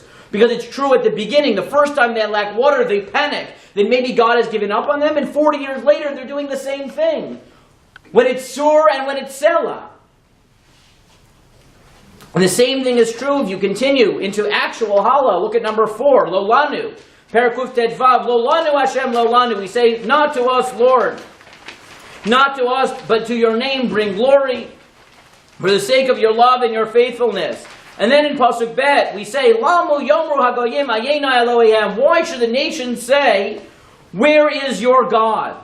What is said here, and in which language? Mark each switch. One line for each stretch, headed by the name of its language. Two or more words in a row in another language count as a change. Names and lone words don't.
English: Because it's true at the beginning, the first time they lacked water, they panicked. Then maybe God has given up on them, and 40 years later they're doing the same thing. When it's Sur and when it's Selah. And the same thing is true if you continue into actual Hallel. Look at number 4,
Hebrew: לא לנו. פרק קט״ו, לא לנו השם, לא לנו.
English: We say, not to us, Lord. Not to us, but to your name bring glory, for the sake of your love and your faithfulness. And then in Pasuk Bet, we say,
Hebrew: למה יאמרו הגוים איה נא אלהים.
English: Why should the nations say, where is your God?